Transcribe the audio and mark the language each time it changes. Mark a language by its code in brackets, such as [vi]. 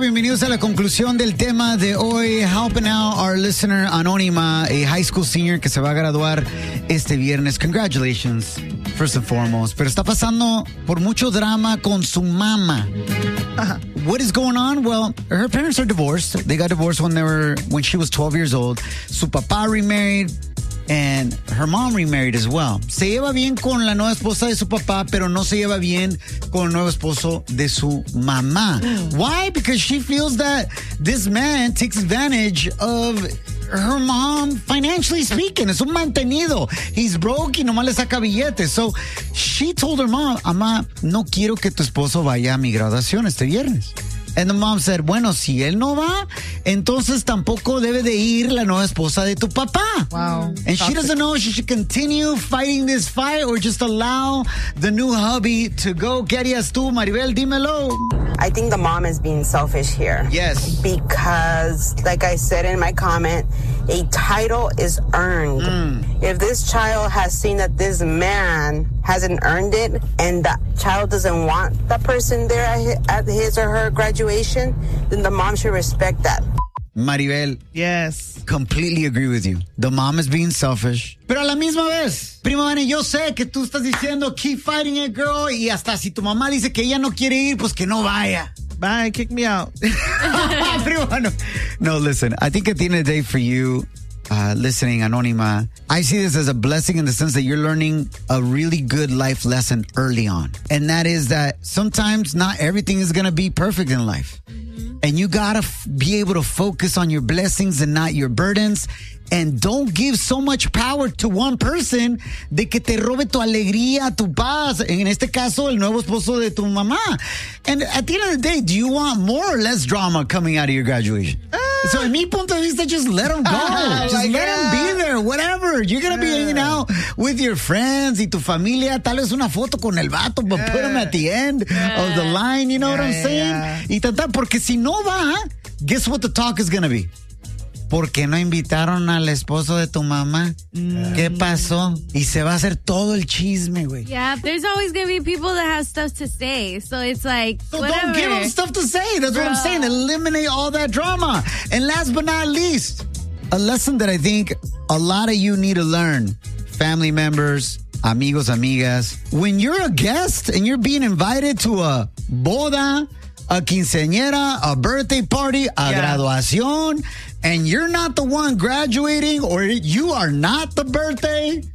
[es] Bienvenidos a la conclusión del tema de hoy. [en] Helping out our listener anónima, a high school senior [es] que se va a graduar este viernes. [en] Congratulations, first and foremost. [es] Pero está pasando por mucho drama con su mamá. [en] What is going on? Well, her parents are divorced. They got divorced when she was 12 years old. [es] Su papá [en] remarried and her mom remarried as well. [es] Se lleva bien con la nueva esposa de su papá, pero no se lleva bien con el nuevo esposo de su mamá. [en] Why? Because she feels that this man takes advantage of her mom, financially speaking. [es] Es un mantenido. [en] He's broke [es] y nomás le saca billetes. [en] So she told her mom, [es] "Mamá, no quiero que tu esposo vaya a mi graduación este viernes." [en] And the mom said, [es] bueno, si él no va, entonces tampoco debe de ir la nueva esposa de tu papá. [en] Wow. And she doesn't know if she should continue fighting this fight or just allow the new hubby to go. [es] ¿Qué harías tú, Maribel? Dímelo. [en] I think the mom is being selfish here. Yes. Because, like I said in my comment, a title is earned. Mm. If this child has seen that this man hasn't earned it and the child doesn't want the person there at his or her graduation, then the mom should respect that. Maribel. Yes. Completely agree with you. The mom is being selfish. [es] Pero a la misma vez, Prima Vane, yo sé que tú estás diciendo [en] keep fighting it, girl, [es] y hasta si tu mamá dice que ella no quiere ir, pues que no vaya. [en] Bye, kick me out. Primo, no, listen, I think at the end of the day for you, listening, Anonima, I see this as a blessing in the sense that you're learning a really good life lesson early on. And that is that sometimes not everything is going to be perfect in life. Mm-hmm. And you got to be able to focus on your blessings and not your burdens. And don't give so much power to one person [es] de que te robe tu alegría, tu paz. En este caso, el nuevo esposo de tu mamá. [en] And at the end of the day, do you want more or less drama coming out of your graduation? So, in [es] mi punto de vista, [en] just let him go. Just let him be there, whatever. You're going to be hanging out with your friends [es] y tu familia. Tal vez una foto con el vato, [en] but put him at the end of the line. You know what I'm saying? [es] Y tanta, porque si no va, [en] guess what the talk is going to be? [es] ¿Por qué no invitaron al esposo de tu mamá? ¿Qué pasó? Y se va a hacer todo el chisme, güey. [en] Yeah, there's always going to be people that have stuff to say. So it's like, so whatever. Don't give them stuff to say. That's what I'm saying. Eliminate all that drama. And last but not least, a lesson that I think a lot of you need to learn. Family members, [es] amigos, amigas. [en] When you're a guest and you're being invited to a boda, a quinceañera, a birthday party, a graduación, and you're not the one graduating, or you are not the birthday.